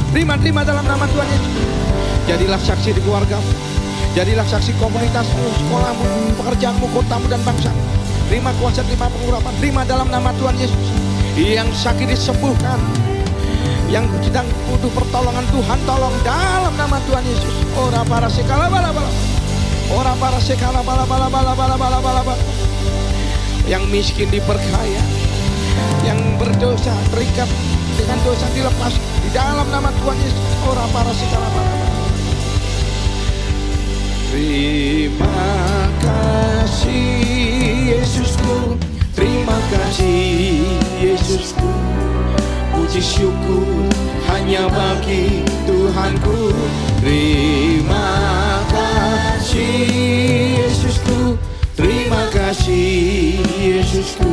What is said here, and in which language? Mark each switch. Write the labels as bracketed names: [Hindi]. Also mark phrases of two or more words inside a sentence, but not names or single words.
[Indonesian] Terima dalam nama Tuhan Yesus. Jadilah saksi di keluargamu. Jadilah saksi komunitasmu, sekolahmu, pekerjaanmu, kotamu dan bangsamu. Terima kuasa, terima pengurapan, terima dalam nama Tuhan Yesus. Yang sakit disembuhkan, yang sedang butuh pertolongan Tuhan tolong dalam nama Tuhan Yesus. Ora para sekala bala bala. Ora para sekala bala bala bala bala bala bala bala. Yang miskin diperkaya, yang berdosa terikat dengan dosa dilepas di dalam nama Tuhan Yesus. Ora para sekala bala bala. Terima kasih Yesusku, terima kasih Yesusku. Puji syukur hanya bagi Tuhanku. Terima kasih Yesusku, terima kasih Yesusku.